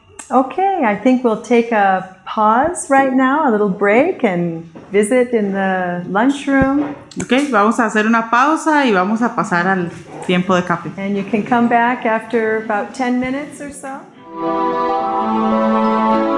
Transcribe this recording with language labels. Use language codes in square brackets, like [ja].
[en] Okay, I think we'll take a pause right now, a little break, and visit in the lunchroom. [es] Okay, vamos a hacer una pausa y vamos a pasar al tiempo de café. [en] And you can come back after about 10 minutes or so.